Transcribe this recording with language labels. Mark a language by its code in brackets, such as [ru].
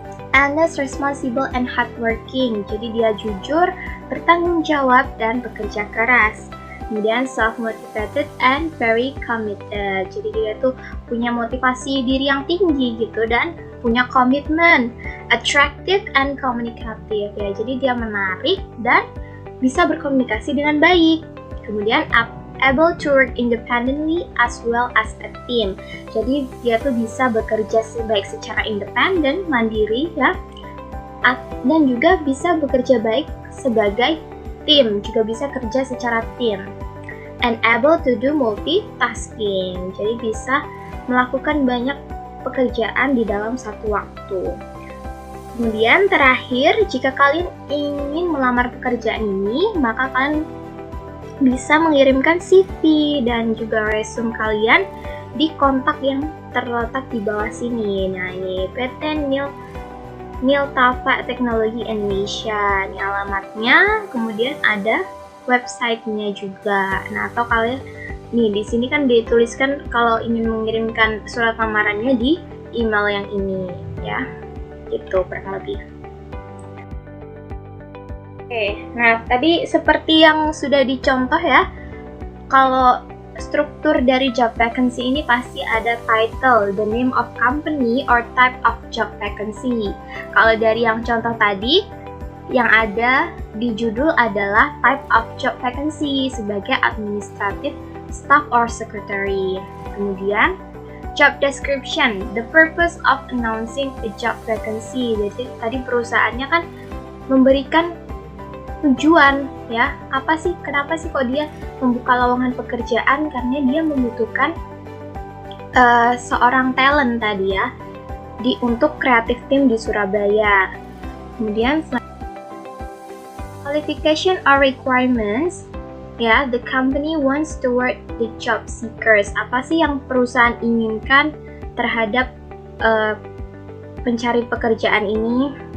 [en] Honest, responsible, and hardworking, [id] jadi dia jujur, bertanggung jawab, dan bekerja keras. Kemudian [en] self-motivated and very committed, [id] jadi dia tuh punya motivasi diri yang tinggi gitu dan punya komitmen. [en] Attractive and communicative [id] ya, jadi dia menarik dan bisa berkomunikasi dengan baik. [en] Kemudian able to work independently as well as a team. [id] Jadi dia tuh bisa bekerja baik secara independen, mandiri ya, dan juga bisa bekerja baik sebagai tim, juga bisa kerja secara tim. [en] And able to do multitasking. [id] Jadi bisa melakukan banyak pekerjaan di dalam satu waktu. Kemudian terakhir, jika kalian ingin melamar pekerjaan ini, maka kalian bisa mengirimkan CV dan juga resume kalian di kontak yang terletak di bawah sini. Nah, ini PT Niltafa Teknologi Indonesia. Ini alamatnya, kemudian ada websitenya juga. Nah, atau kalian nih di sini kan dituliskan kalau ingin mengirimkan surat lamarannya di email yang ini ya. Gitu kurang lebih. Oke, nah tadi seperti yang sudah dicontoh ya, kalau struktur dari job vacancy ini pasti ada title, [en] the name of company or type of job vacancy. [id] Kalau dari yang contoh tadi, yang ada di judul adalah [en] type of job vacancy [id] sebagai [en] administrative staff or secretary. Kemudian job description, the purpose of announcing a job vacancy. [id] Jadi tadi perusahaannya kan memberikan tujuan ya, apa sih, kenapa sih kok dia membuka lowongan pekerjaan, karena dia membutuhkan seorang talent tadi ya untuk [en] creative team [id] di Surabaya. [en] Kemudian qualification or requirements ya, the company wants toward the job seekers. [id] Apa sih yang perusahaan inginkan terhadap pencari pekerjaan ini?